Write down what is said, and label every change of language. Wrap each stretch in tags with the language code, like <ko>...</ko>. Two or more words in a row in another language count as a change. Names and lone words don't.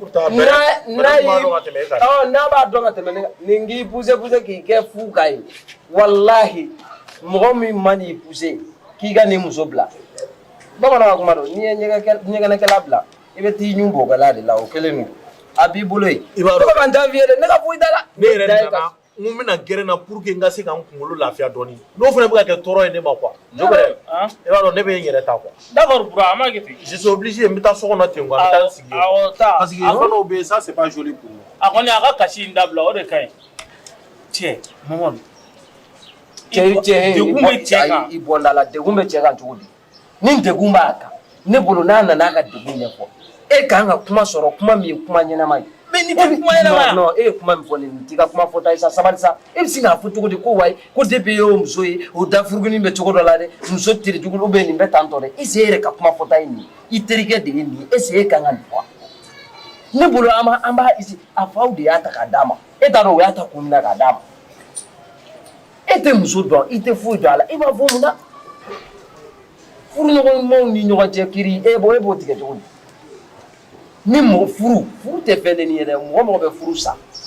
<bm>n'a b'a dɔn ka tɛmɛ nin k'i poussé k'i kɛ fu ka ye walahi mɔgɔ min man n'i poussé k'i ka nin muso bila bamananw ka kuma don n'i ye ɲɛgɛnɛkɛla bila i bɛ t'i ɲun bɔgɔla de la o kelen don a b'i bolo yen ne bɛ ka n ta f'i ye dɛ ne ka foyi t'a la ne yɛrɛ nana n ko bɛna gɛrɛ na</bm> <fr>pour que</fr> <bm>n ka se ka n kunkolo lafiya dɔɔni n'o fana bɛ ka kɛ tɔɔrɔ ye ne ma quoi jo bɛrɛ i b'a dɔn ne bɛ n yɛrɛ ta quoi d'accord bura an b'a kɛ ten</bm> <fr>je suis obligé</fr> <bm>n bɛ taa so kɔnɔ ten quoi n bɛ taa n sigi awɔ taa</bm> <fr>parce que</fr> <bm>fɛn dɔw bɛ yen</bm> <fr>ça c'est pas joli pour moi</fr> <bm>a kɔni a ka kasi in dabila o de ka ɲi cɛ Mamadu degun bɛ cɛ kan i bɔnda la degun bɛ cɛ kan cogo di ni degun b'a kan ne bolo n'a nana a ka degun ɲɛfɔ e kan ka kuma sɔrɔ kuma min ye kuma ɲɛnama ye mais nin tɛ kuma ɲɛnama ye non e ye kuma min fɔ nin t'i ka kuma fɔta ye sa sabali sa e bɛ se k'a fɔ cogo di ko wayi ko depuis e y'o muso ye o dafurugunin bɛ cogo dɔ la dɛ muso teri jugu</bm> <fr>ou bien</fr> <bm>nin bɛ tan tɔ dɛ</bm> <fr>est ce que</fr> <bm>e yɛrɛ ka kuma fɔta ye nin ye i terikɛ de ye nin ye</bm> <fr>est ce que</fr> <bm>e kan ka nin fɔ ne bolo an b'a a faw de y'a ta k'a d'a ma e t'a dɔn o y'a ta kun min na k'a d'a ma e tɛ muso dɔn i tɛ foyi dɔn a la i b'a fɔ mun na furuɲɔgɔnmaw ni ɲɔgɔn cɛ kiri e b'o tigɛ cogo di ni mɔgɔ furu tɛ fɛn dennin ye dɛ mɔgɔ bɛ furu sa</bm>